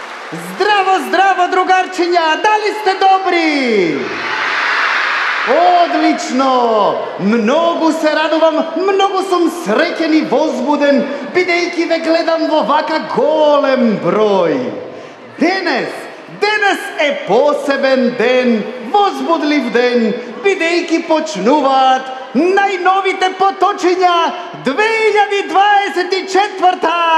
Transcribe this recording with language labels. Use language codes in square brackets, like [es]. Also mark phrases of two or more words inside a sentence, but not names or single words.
[sr] Zdravo, zdravo, drugarčinja, da li ste dobri? Odlično! Mnogo se radujem, mnogo sam srećen i [mk] возбуден, бидејќи ве гледам во вака голем број. Денес е посебен ден, возбудлив ден, бидејќи почнуваат најновите поточиња 2024.